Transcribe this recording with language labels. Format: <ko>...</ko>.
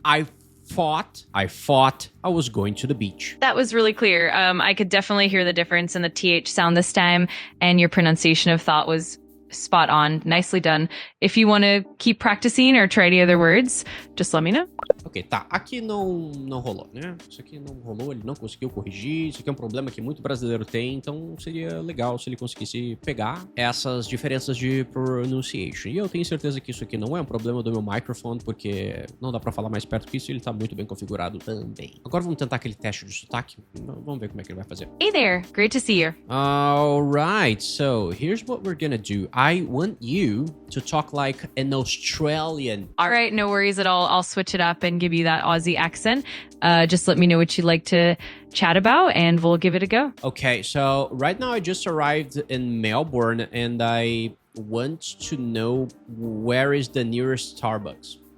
<en>I fought, I was going to the beach. That was really clear. I could definitely hear the difference in the TH sound this time, and your pronunciation of thought was spot on. Nicely done. If you want to keep practicing or try any other words, just let me know.</en> <pt>Ok, tá. Aqui não rolou, né? Isso aqui não rolou, ele não conseguiu corrigir. Isso aqui é um problema que muito brasileiro tem, então seria legal se ele conseguisse pegar essas diferenças de pronunciation. E eu tenho certeza que isso aqui não é um problema do meu microfone, porque não dá pra falar mais perto que isso e ele tá muito bem configurado também. Agora vamos tentar aquele teste de sotaque. Vamos ver como é que ele vai fazer.</pt> <en>Hey there. Great to see you. Alright, so here's what we're gonna do. I want you to talk like an Australian. All right, no worries at all. I'll switch it up and give you that Aussie accent. Just let me know what you'd like to chat about and we'll give it a go. Okay, so right now I just arrived in Melbourne and I want to know where is the nearest Starbucks.</en>